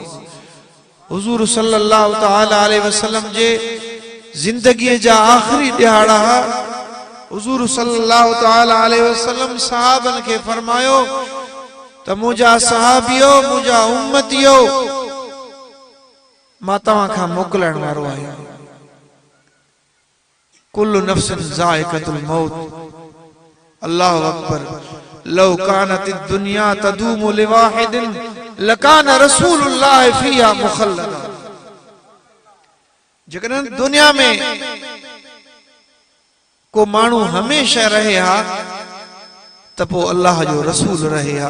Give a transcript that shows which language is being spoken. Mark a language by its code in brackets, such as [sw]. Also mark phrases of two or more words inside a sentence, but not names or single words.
[sd] हुज़ूर [ar] صلى الله تعالى عليه وسلم [sd] जे ज़िंदगीअ जा आख़िरी ॾिहाड़ा। हुज़ूर [ar] صلى الله تعالى عليه وسلم [sd] सहाबनि खे फरमायो त मुंहिंजा सहाबियो, मुंहिंजा उम्मतियो, मां तव्हां खां मोकिलण वारो आहियां। [ar] كل نفس ذائقة الموت. الله أكبر. لو كانت الدنيا تدوم لواحد لكان رسول الله فيها مخلدا. [sd] जेकॾहिं दुनिया में को माण्हू हमेशह रहे हा त पोइ अल्लाह जो रसूल रहे हा।